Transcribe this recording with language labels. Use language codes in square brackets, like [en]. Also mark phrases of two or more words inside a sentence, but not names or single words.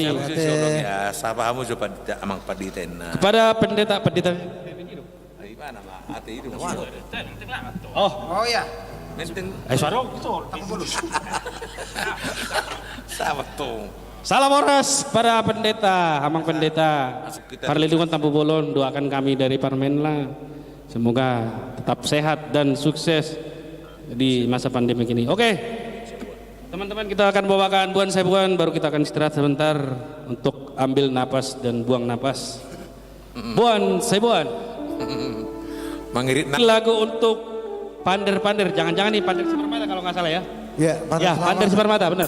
[id] Ya, sapa kamu coba amang paditen. Kepada pendeta. Gimana Pak? Ati itu. Oh ya. Menteng. Suara. Sama tuh. Salam oras pada pendeta, amang pendeta. Parlindungan Tampu Bolon, doakan kami dari Parmenla. Semoga tetap sehat dan sukses di masa pandemi ini. Oke, teman-teman, kita akan bawakan Buan Saya Buan, baru kita akan istirahat sebentar untuk ambil napas dan buang napas. Buan Saya Buan. Mengirit lagu untuk Pander-Pander, jangan-jangan nih Pander Sepermata kalau nggak salah ya. Ya, Pander Sepermata, benar.